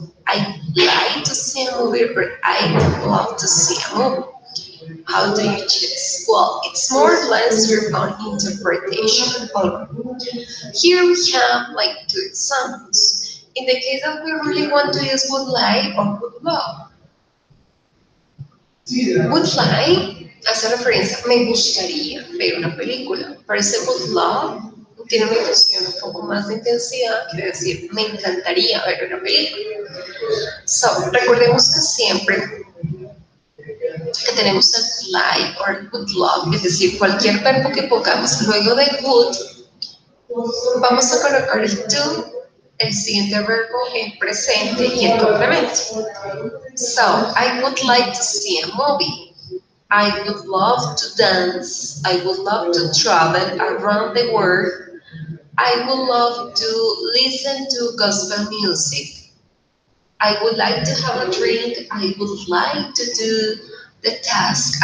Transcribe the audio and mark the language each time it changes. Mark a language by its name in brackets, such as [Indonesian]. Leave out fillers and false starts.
[English] I like to see a movie or I would love to see a movie. How do you choose? Well, it's more or less your own interpretation. Here we have like two examples. In the case that we really want to use would like or would love. [Spanish] Would like hace referencia, me gustaría ver una película. Pero ese would love tiene una intención un poco más de intensidad, quiere decir, me encantaría ver una película. So, recordemos que siempre que tenemos el like or would love, es decir, cualquier verbo que pongamos luego de would, vamos a colocar el to, el siguiente verbo en presente y el complemento. [English] So, I would like to see a movie. I would love to dance. I would love to travel around the world. I would love to listen to gospel music. I would like to have a drink. I would like to do the task.